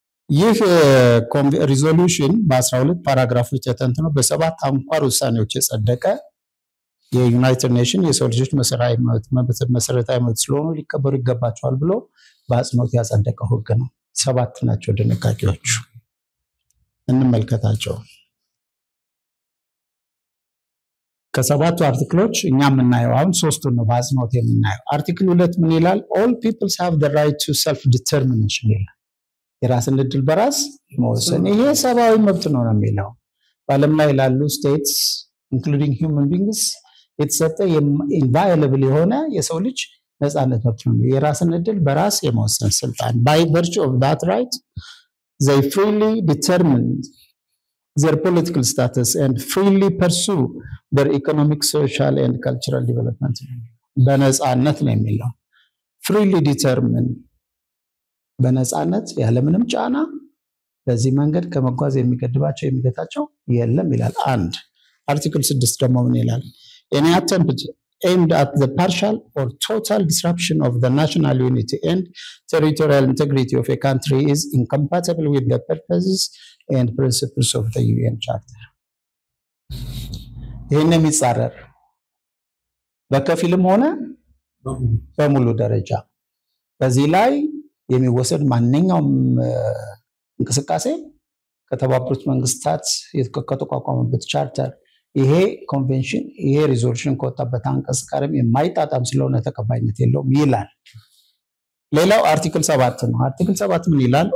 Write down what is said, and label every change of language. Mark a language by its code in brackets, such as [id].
[am] ይህ ሪዞሉሽን በ12 ፓራግራፎች ተተንትኖ በ7 አንኳር ውሳኔዎች የጸደቀ የዩናይትድ ኔሽን የሰው ልጆች መሰረታዊ መብት ስለሆኑ ሊከበሩ ይገባቸዋል ብሎ በአጽንኦት ያጸደቀው ህግ ነው። 7 ናቸው ድንጋጌዎቹ፣ እንመልከታቸው። ከሰባቱ አርቲክሎች እኛ የምናየው አሁን 3ቱን ነው በአጽንኦት የምናየው። አርቲክል 2 ምን ይላል? [en] all peoples have the right to self determination [am] ይላል። የራስን እድል በራስ መወሰን፣ ይሄ ሰብአዊ መብት ነው የሚለው። በዓለም ላይ ላሉ [en] ስቴትስ including human beings [am] የተሰጠ [en] inviolable [am] የሆነ የሰው ልጅ ነፃነት መብት ነው። የራስን እድል በራስ የመወሰን ስልጣን [en] by virtue of that right they freely determine their political status and freely pursue their economic, social and cultural development. [am] በነፃነት ነው የሚለው። [en] freely determine [am] በነፃነት ያለምንም ጫና በዚህ መንገድ ከመጓዝ የሚገድባቸው የሚገታቸው የለም ይላል። አንድ አርቲክል 6 ደግሞ ምን ይላል? [en] any attempt aimed at the partial or total disruption of the national unity and territorial integrity of a country is incompatible with the purposes and principles of the UN Charter. [am] ይህን የሚጻረር በከፊልም ሆነ በሙሉ ደረጃ በዚህ ላይ የሚወሰድ ማንኛውም እንቅስቃሴ ከተባበሩት መንግስታት የተቋቋመበት ቻርተር ይሄ ኮንቬንሽን ይሄ ሪዞሉሽን ከወጣበት አንቀጽ ጋርም የማይጣጣም ስለሆነ ተቀባይነት የለውም ይላል። ሌላው አርቲክል 7 ነው። አርቲክል 7 ምን ይላል?